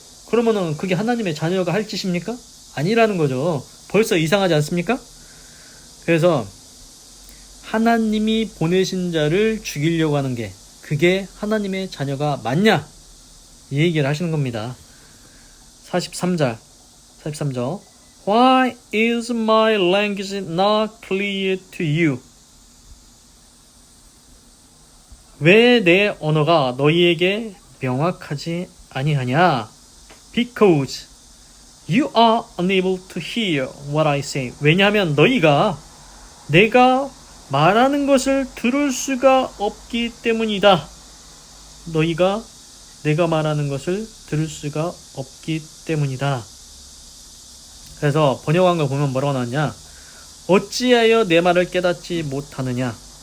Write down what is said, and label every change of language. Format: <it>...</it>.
<ko>그러면은 그게 하나님의 자녀가 할 짓입니까? 아니라는 거죠. 벌써 이상하지 않습니까? 그래서 하나님이 보내신 자를 죽이려고 하는 게, 그게 하나님의 자녀가 맞냐? 이 얘기를 하시는 겁니다. 43절.</ko> <en>Why is my language not clear to you?</en> <ko>왜 내 언어가 너희에게 명확하지 아니하냐?</ko> <en>Because you are unable to hear what I say.</en> <ko>왜냐하면 너희가 내가 말하는 것을 들을 수가 없기 때문이다. 너희가 내가 말하는 것을 들을 수가 없기 때문이다. 그래서 번역한 걸 보면 뭐라고 나왔냐? 어찌하여 내 말을 깨닫지 못하느냐?</ko>